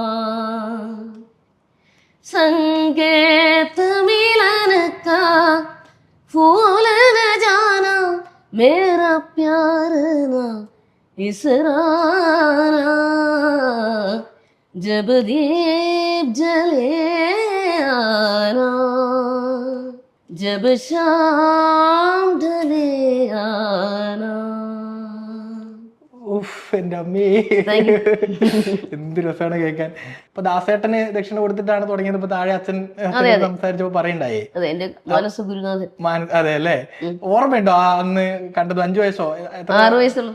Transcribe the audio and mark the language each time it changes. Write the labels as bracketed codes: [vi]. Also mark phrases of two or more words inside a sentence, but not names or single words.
[hi] संकेत मिलन का फूल न जाना, मेरा प्यार ना इसराना, जब दीप जले आना, जब शाम ढले आना. [ml] എന്റെ അമ്മേ, എന്ത് രസമാണ് കേൾക്കാൻ. ഇപ്പൊ ദാസേട്ടന് ദക്ഷിണ കൊടുത്തിട്ടാണ് തുടങ്ങിയത്. ഇപ്പൊ താഴെ അച്ഛൻ സംസാരിച്ചപ്പോ പറയണ്ടായേ. അതെ അല്ലേ? ഓർമ്മയുണ്ടോ അന്ന് കണ്ടത്? 5 വയസ്സോ 6 വയസ്സുള്ള?